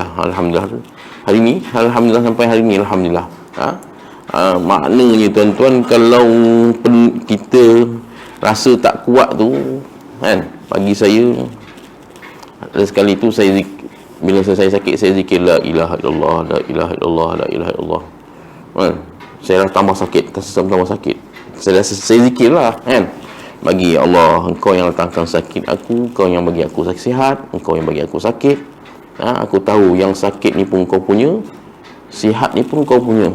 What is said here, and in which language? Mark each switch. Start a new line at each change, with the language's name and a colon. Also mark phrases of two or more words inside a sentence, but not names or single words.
Malay: Hari ni alhamdulillah, sampai hari ni alhamdulillah. Maknanya tuan-tuan, kalau kita rasa tak kuat tu kan, bagi saya ada sekali tu saya bila saya sakit, saya zikir
Arabic: لا إله إلا الله, لا إله إلا الله, لا إله إلا الله.
Malay: Kan? Saya dah tambah sakit, tambah sakit. Saya zikir lah kan. Bagi Allah, Engkau yang datangkan sakit aku, Engkau yang bagi aku sihat, Engkau yang bagi aku sakit. Aku tahu yang sakit ni pun Engkau punya, sihat ni pun Engkau punya.